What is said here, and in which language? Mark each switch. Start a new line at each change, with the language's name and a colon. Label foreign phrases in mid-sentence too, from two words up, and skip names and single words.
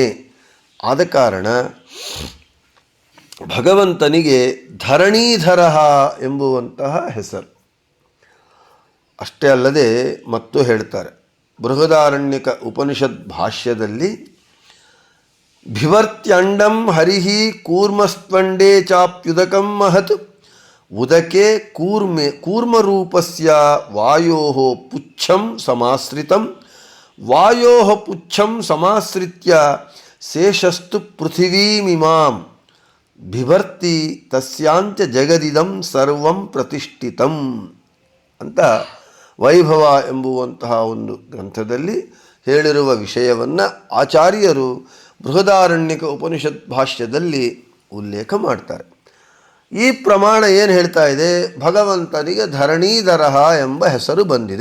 Kannada: ಆದ ಕಾರಣ ಭಗವಂತನಿಗೆ ಧರಣೀಧರ ಎಂಬುವಂತಹ ಹೆಸರು. ಅಷ್ಟೇ ಅಲ್ಲದೆ ಮತ್ತು ಹೇಳ್ತಾರೆ ಬೃಹದಾರಣ್ಯಕ ಉಪನಿಷತ್ ಭಾಷ್ಯದಲ್ಲಿ,
Sanskrit: ಬಿಭರ್ತ್ಯಂಡಂ ಹರಿಹಿ ಕೂರ್ಮಸ್ತ್ವಂಡೇ ಚಾಪ್ಯುದಕಂ ಮಹತ್ ಉದಕೆ ಕೂರ್ಮರೂಪಸ್ಯ ವಾಯೋಃ ಪುಚ್ಛಂ ಸಮಾಶ್ರಿತಂ ವಾಯೋಃ ಪುಚ್ಛಂ ಸಮಾಶ್ರಿತ್ಯ ಶೇಷಸ್ತು ಪೃಥಿವೀಮಿಮಾಂ ಬಿಭರ್ತಿ ತಸ್ಯಾಂಚ ಜಗದಿದಂ ಸರ್ವಂ ಪ್ರತಿಷ್ಠಿತಂ
Kannada: ಅಂತ ವೈಭವ ಎಂಬುವಂತಹ ಒಂದು ಗ್ರಂಥದಲ್ಲಿ ಹೇಳಿರುವ ವಿಷಯವನ್ನು ಆಚಾರ್ಯರು ಬೃಹದಾರಣ್ಯಕ ಉಪನಿಷತ್ ಭಾಷ್ಯದಲ್ಲಿ ಉಲ್ಲೇಖ ಮಾಡ್ತಾರೆ. ಈ ಪ್ರಮಾಣ ಏನು ಹೇಳ್ತಾ ಇದೆ, ಭಗವಂತನಿಗೆ ಧರಣೀಧರ ಎಂಬ ಹೆಸರು ಬಂದಿದೆ.